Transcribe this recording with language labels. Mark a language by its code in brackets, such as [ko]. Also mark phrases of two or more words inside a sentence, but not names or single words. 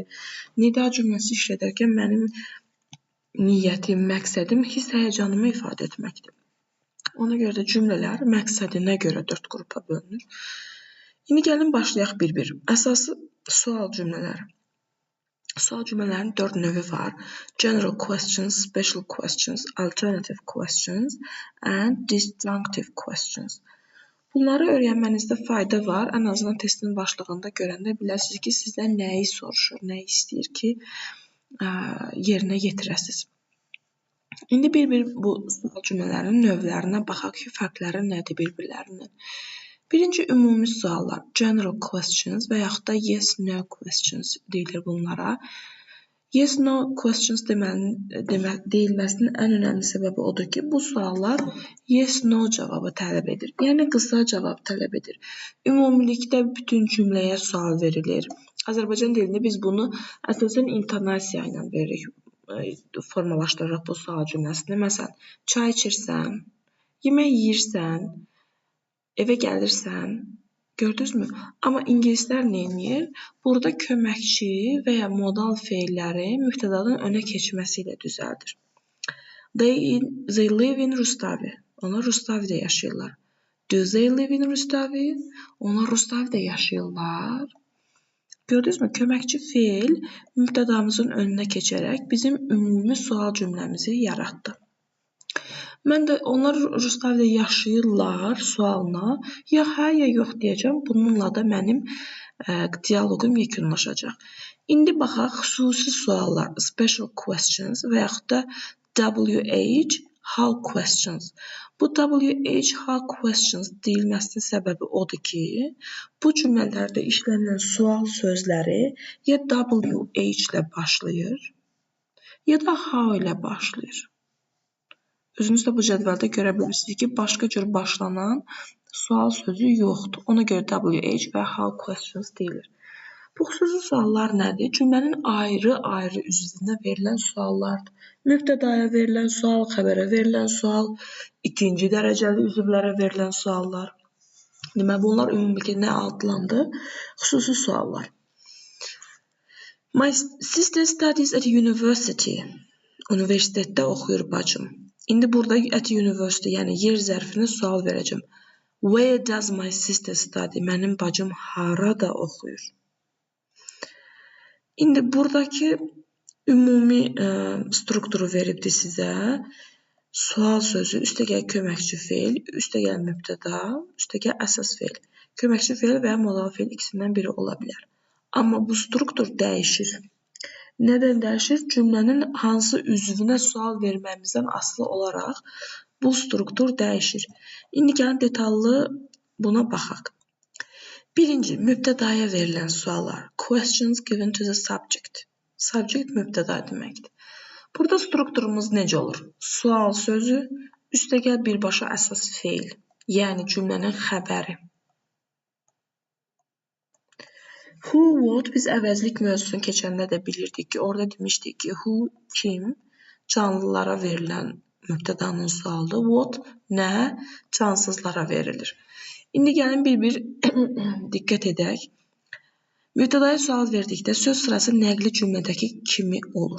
[az] Nida cümləsi işlədərkən mənim niyyətim, məqsədim, hiss həyəcanımı ifadə etməkdir. Ona görə də cümlələr məqsədinə görə 4 qrupa bölünür. İndi gəlin başlayaq bir-bir. Əsası sual cümlələri. Sual cümlələrinin 4 növü var. [en] General questions, special questions, alternative questions and disjunctive questions. [az] Bunları öyrənmənizdə fayda var. Ən azından testin başlığında görəndə biləsiniz ki, sizdən nəyi soruşur, nəyi istəyir ki, yerinə yetirəsiniz. İndi bir-bir bu sual cümlələrinin növlərinə baxaq ki, fərqləri nədir bir-birlərindən. Birinci, ümumi suallar, [en] general questions [az] və yaxud da [en] yes-no questions [az] deyilir bunlara. [en] Yes-no questions [az] deyilməsinin ən önəmli səbəbi odur ki, bu suallar [en] yes-no [az] cavabı tələb edir. Yəni, qısa cavab tələb edir. Ümumilikdə bütün cümləyə sual verilir. Azərbaycan dilində biz bunu əsasən intonasiya ilə veririk, formalaşdırırıq bu sual cümləsini. Məsələn, çay içirsən, yemək yeyirsən, evə gəlirsən, gördünüzmü? Amma ingilislər nə edir? Burada köməkçi və ya modal feilləri mübtədadan önə keçməsi ilə düzəldir. [en] They live in Rustavi. [az] Onlar Rustavidə yaşayırlar. [en] Do they live in Rustavi? [az] Onlar Rustavidə yaşayırlar. Gördünüzmü? Köməkçi feil mübtədamızın önünə keçərək bizim ümumi sual cümləmizi yaratdı. Mən də onlar Rustavidə yaşayırlar sualına ya hə ya yox deyəcəm. Bununla da mənim dialoqum yekunlaşacaq. İndi baxaq xüsusi suallar, [en] special questions [az] və yaxud da WH, [en] how questions. [az] Bu [en] WH, how questions [az] deyilməsinin səbəbi odur ki, bu cümlələrdə işlənilən sual sözləri ya WH ilə başlayır, ya da how ilə başlayır. Özünüz də bu cədvəldə görə bilirsiniz ki, başqa cür başlanan sual sözü yoxdur. Ona görə WH və [en] how questions [az] deyilir. Bu xüsusi suallar nədir? Cümlənin ayrı-ayrı üzvünə verilən suallardır. Mübtədaya verilən sual, xəbərə verilən sual, ikinci dərəcəli üzvlərə verilən suallar. Deməli, bunlar ümumilikdə nə adlandı? Xüsusi suallar. [en] My sister studies at university. [az] Universitetdə oxuyur bacım. İndi burada [en] at university, [az] yəni yer zərfinə sual verəcəm. [en] Where does my sister study? [az] Mənim bacım harada oxuyur? İndi buradakı ümumi strukturu veribdir sizə. Sual sözü, üstəgəl köməkçi feil, üstəgəl mübtəda, üstəgəl əsas feil. Köməkçi feil və ya modal feil ikisindən biri ola bilər. Amma bu struktur dəyişir. Nədən dəyişir? Cümlənin hansı üzvünə sual verməmizdən asılı olaraq bu struktur dəyişir. İndi gəlin detallı buna baxaq. Birinci, mübtədaya verilən suallar. [en] Questions given to the subject. [az] Subject mübtəda deməkdir. Burada strukturumuz necə olur? Sual sözü, üstəgəl birbaşa əsas feil. Yəni cümlənin xəbəri. [en] Who, what [az] biz əvəzlik mövzusunu keçəndə də bilirdik ki, orada demişdik ki, who, kim, canlılara verilən mübtədanın sualıdır. What, nə, cansızlara verilir. İndi gəlin bir-bir diqqət edək. Mübtədaya sual verdikdə söz sırası nəqli cümlədəki kimi olur.